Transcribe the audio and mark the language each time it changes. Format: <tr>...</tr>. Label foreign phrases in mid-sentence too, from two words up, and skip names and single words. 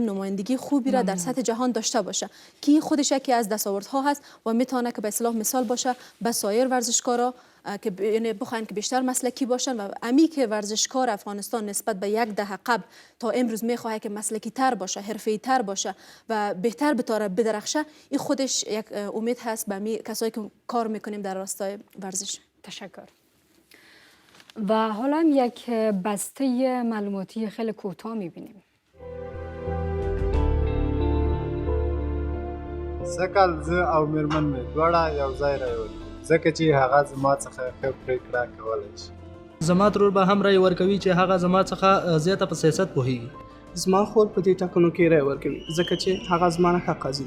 <fa>نمایندگی خوبی را در سطح جهان داشته باشه که خودش یکی از دستاوردها هست و میتونه که به اصطلاح مثال باشه به سایر ورزشکارا که یعنی بخواین که بیشتر مسلکی باشن و امی که ورزشکار افغانستان نسبت به یک دهه قبل تا امروز میخواد که مسلکی تر باشه حرفه‌ای تر باشه و بهتر بتاره بدرخشه این خودش یک امید هست به می کسایی که کار میکنیم در راستای ورزش. تشکر. و حالا یک بسته معلوماتی خیلی کوتاه میبینیم.</fa> <ps>سکل زه او میرمن می دواړه یو ځای راوړي ځکه چې هغه زما څخه ښه پرېکړه کولی شي. زما ترور به هم رای ورکوي چې هغه زما څخه زیاته په سیاست پوهیږي. زما خور په دې ټاکنو کې رای ورکوي ځکه چې هغه زما نه ښه قاضي ده.</ps>